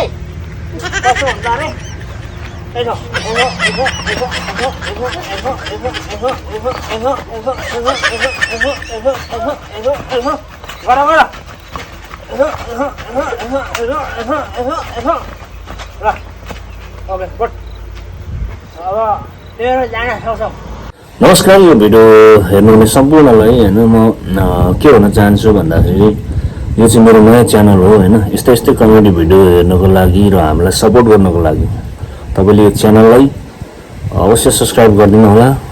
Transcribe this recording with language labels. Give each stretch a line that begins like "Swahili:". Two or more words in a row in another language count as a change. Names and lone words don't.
Nepali: Kosong tadi. Eso. Gara. Eso. Lah. Oke, good. अब तेरो जान सक्छौ. नमस्कार, यो भिडियो हेर्नुहुने सम्पूर्णलाई हैन म के भन्न चाहन्छु भन्दाखेरि यो चाहिँ मेरो नयाँ च्यानल हो हैन. यस्तै कमेडी भिडियो हेर्नको लागि र हामीलाई सपोर्ट गर्नको लागि तपाईले यो च्यानललाई अवश्य सब्स्क्राइब गरिदिनु होला.